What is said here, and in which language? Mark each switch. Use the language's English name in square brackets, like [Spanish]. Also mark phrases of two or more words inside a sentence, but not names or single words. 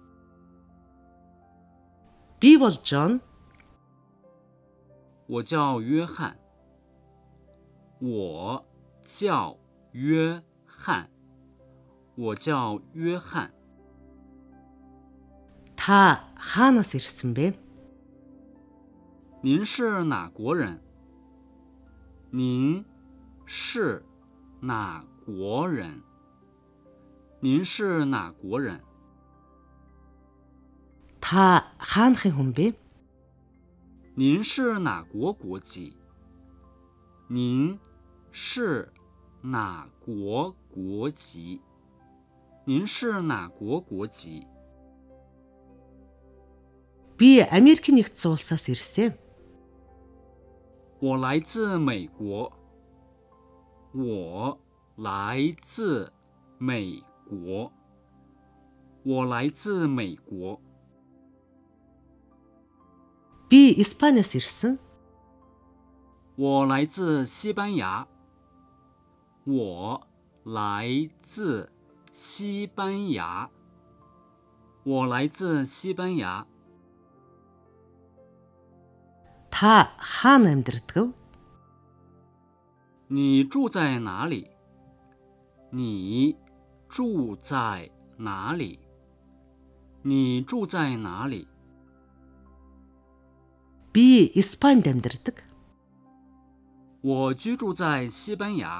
[Mongolian] Би бол Джон. [Chinese] 我叫约翰。我叫约翰。我叫约翰。 [Mongolian] Та хаанаас ирсэн бэ? [Chinese] 您是哪国人？您是哪国人？您是哪国人？ [Mongolian] Та хаанхын хүн бэ? [Chinese] 您是哪国国籍？您是哪国国籍？您是哪国国籍？ [Mongolian] Би Америкийн нэгдсэн улсаас ирсэн. [Chinese] 我来自美国。我来自美国。我来自美国。 [Mongolian] Би Испаниас ирсэн. [Chinese] 我来自西班牙。我来自西班牙。我来自西班牙。 [Mongolian] Та хаана амьдардаг? [Chinese] 你住在哪里？你住在哪里？你住在哪里？ [Mongolian] Би Испанид амьдардаг. [Chinese] 我居住在西班牙。